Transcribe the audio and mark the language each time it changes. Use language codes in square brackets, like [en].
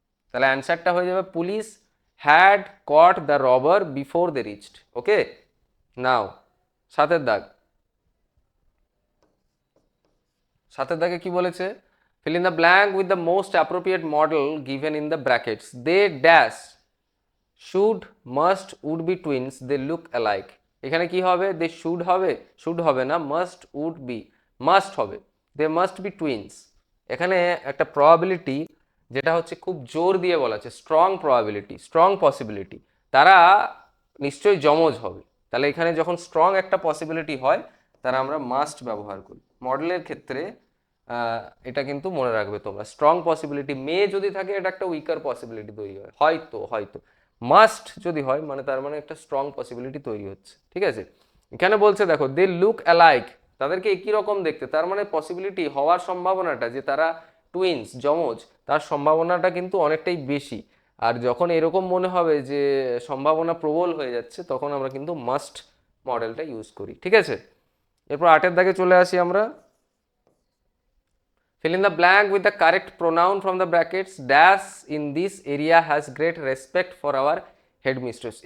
[bn] তাহলে অ্যান্সারটা হয়ে যাবে [en] Police had caught the robber before they reached. [bn] ওকে, নাও সাতের দাগ, সাতের দাগে কি বলেছে, [en] fill in the blank with the most appropriate model given in the brackets। they dash should must would be twins, they look alike। [bn] এখানে কি হবে, they should হবে, শুড হবে না, মাস্ট উড বি, মাস্ট হবে, [en] They must be twins. [bn] এখানে একটা probability যেটা হচ্ছে খুব জোর দিয়ে বলা আছে, স্ট্রং প্রবাবিলিটি, স্ট্রং পসিবিলিটি, তারা নিশ্চয়ই যমজ হবে। তাহলে এখানে যখন স্ট্রং একটা পসিবিলিটি হয় তারা আমরা মাস্ট ব্যবহার করি। মডেলের ক্ষেত্রে এটা কিন্তু মনে রাখবে তোমরা, স্ট্রং পসিবিলিটি, মেয়ে যদি থাকে এটা একটা উইকার পসিবিলিটি তৈরি হয়, হয়তো হয়তো। মাস্ট যদি হয় মানে তার মানে একটা স্ট্রং পসিবিলিটি তৈরি হচ্ছে। ঠিক আছে, এখানে বলছে দেখো [en] they look alike, [bn] তাদেরকে একই রকম দেখতে, তার মানে পসিবিলিটি হওয়ার সম্ভাবনাটা যে তারা টুইনস যমজ, তার সম্ভাবনাটা কিন্তু অনেকটাই বেশি। আর যখন এরকম মনে হবে যে সম্ভাবনা প্রবল হয়ে যাচ্ছে তখন আমরা কিন্তু মাস্ট মডেলটা ইউজ করি। ঠিক আছে, এরপর আটের দাগে চলে আসি আমরা, [en] fill in the blank with the correct pronoun from the brackets dash in this area has great respect for our headmistress।